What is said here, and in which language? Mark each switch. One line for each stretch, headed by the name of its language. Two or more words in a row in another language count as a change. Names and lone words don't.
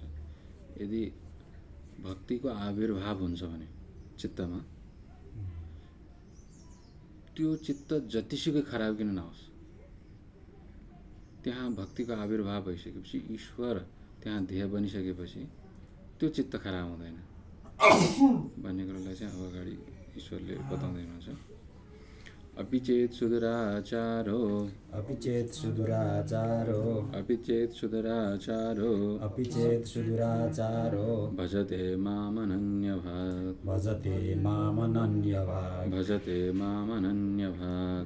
Nepali: यदि भक्तिको आविर्भाव हुन्छ भने चित्तमा, त्यो चित्त जतिसुकै खराब किन नहोस्, त्यहाँ भक्तिको आविर्भाव भइसकेपछि, ईश्वर त्यहाँ ध्येय बनिसकेपछि त्यो चित्त खराब हुँदैन भन्ने कुरोलाई चाहिँ अब अगाडि ईश्वरले बताउँदै हुनुहुन्छ।
Sanskrit: अपि चेत् सुदुराचारो, अपि चेत् सुदुराचारो, अपि चेत् सुदुराचारो, अपि चेत् सुदुराचारो, भजते मामनन्यभाक्, भजते मामनन्यभाक्, भजते मामनन्यभाक्,